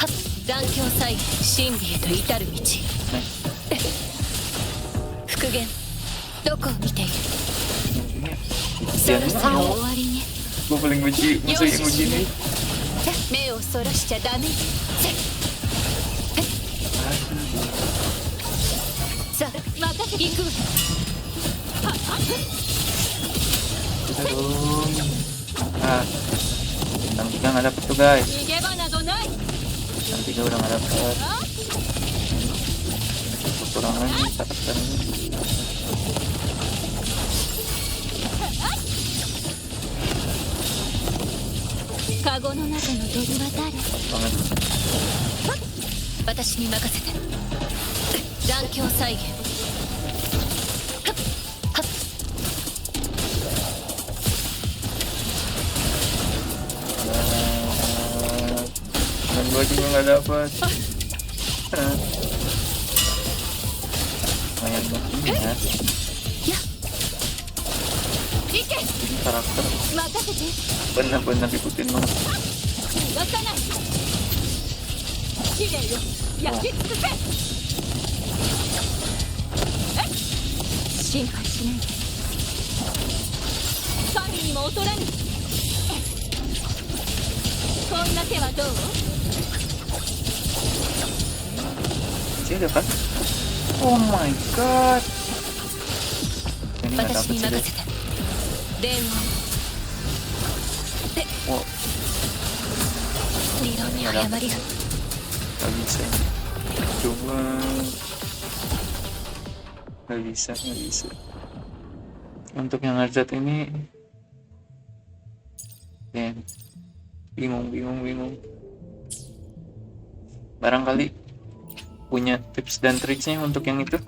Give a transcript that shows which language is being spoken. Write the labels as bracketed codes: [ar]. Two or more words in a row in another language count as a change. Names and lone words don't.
[ja] 残響再現真理へと至る道。復元どこを見ている？そろそろ終わりね。 [id] Gue paling benci musuh yang begini. [ja] 目をそらしちゃダメ。さあ任せていくわ。 [id] Udah dong. Ah, bintang 3 nggak dapet tuh guys. [ja] 逃げ場などない。 [id] Bintang 3 udah nggak dapet. Kekurangan karakter ini. [ja] Kagoの中の鳥は誰？ [id] Banget. [ja] 私に任せて。残響再現。 [id] Dan gue juga nggak dapet. Lumayan banget ya. [ja] 行け。 [id] Ini karakter [ja] 任せて。 [id] benar-benar ikutin banget. [ja] 逃がさない。試練よ焼き尽くせ。心配しないで。神にも劣らぬ。こんな手はどう？ [id] Masih ada kan? [en] Oh my god. [id] Ini nggak [ja] 私 [id] dapet [ja] に [id] sih [ja] 任 [id] guys. [ja] せて。電話。 Oh, 理論に誤りが。 [id] nggak bisa. Coba. Nggak bisa. Untuk yang Hazard ini, ya, bingung. Barangkali punya tips dan triksnya untuk yang itu.